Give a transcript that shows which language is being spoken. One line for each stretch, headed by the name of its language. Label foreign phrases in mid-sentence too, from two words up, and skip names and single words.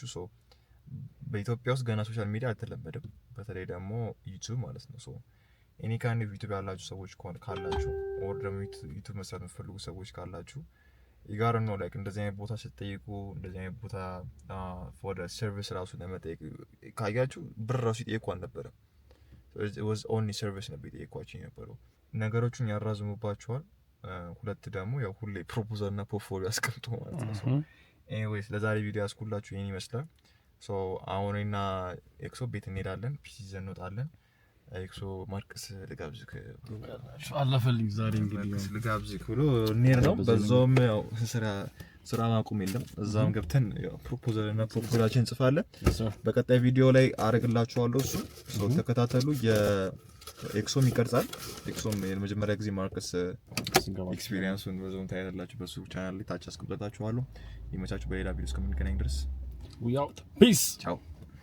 Amharic: ሶ በኢትዮጵያ ውስጥ ገና ሶሻል ሚዲያ አልተለመደም በተለይ ደግሞ ዩቲዩብ ማለት ነው ሶ
English: any kind of YouTube
Amharic: ያላችሁ ሰዎች ካላችሁ ኦር ደግሞ ዩቲዩብ መስራት የምትፈልጉ ሰዎች ካላችሁ ይጋር ነው ላይክ እንደዚህ አይነት ቦታ ስትጠይቁ እንደዚህ አይነት ቦታ
English: for the service
Amharic: ራሱ ለመጠየቅ ካያችሁ ብር ራሱ ይጠይቁ አልነበረም
English: so it was only service
Amharic: ነበር ይጠይቋችሁ የነበረው ነገሮችን ያራዝሙባችኋል ሁለት ደግሞ ያው ሁሌ ፕሮፖዛል እና ፖርትፎሊዮ ያስቀምጡ ማለት ነው ኤኒዌይስ ለዛሬ ቪዲዮ ያስኩላችሁ ይሄን ይመስላል። ሶ አሁንና ኤክሶ ቤት እንሄዳለን፣ ፒሲ ይዘን እንወጣለን። ኤክሶ ማርክስ ልጋብዝክ አለፈልኝ ዛሬ እንግዲህ ልጋብዝክ ብሎ እንሄድ ነው። በዛውም ያው ስራ ማቆም የለም እዛም ገብተን ያው ፕሮፖዛል እና ፕሮፖዛላችን እንጽፋለን። በቀጣይ ቪዲዮ ላይ አረግላችኋለሁ። እሱ ተከታተሉ። የኤክሶም ይቀርጻል። ኤክሶም የመጀመሪያ ጊዜ ማርክስ ኤክስፒሪየንሱን በዛውም ታያላችሁ በሱ ቻናል ላይ ታች አስቀምጣችኋለሁ። ይመቻችሁ። በሌላ ቪዲዮ እስከምንገናኝ ድረስ
English: we out peace ciao